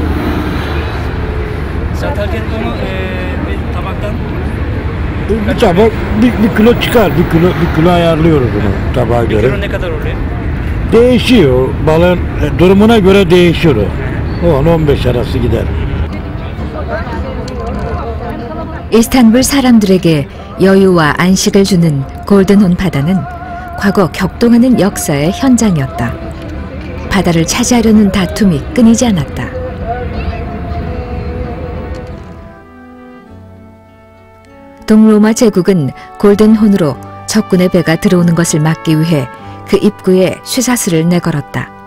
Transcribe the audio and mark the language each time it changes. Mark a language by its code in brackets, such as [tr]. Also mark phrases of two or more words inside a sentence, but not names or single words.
[tr] Satarken onu bir tabaktan Bir tabak bir kilo çıkar, bir kilo ayarlıyoruz bunu tabağa göre. kilo ne kadar oluyor? Değişiyor, balığın durumuna göre değişiyor o. 10-15 arası gider. [ko] 이스탄불 사람들에게 여유와 안식을 주는 골든혼 바다는 과거 격동하는 역사의 현장이었다. 바다를 차지하려는 다툼이 끊이지 않았다. 동로마 제국은 골든혼으로 적군의 배가 들어오는 것을 막기 위해 그 입구에 쇠사슬을 내걸었다.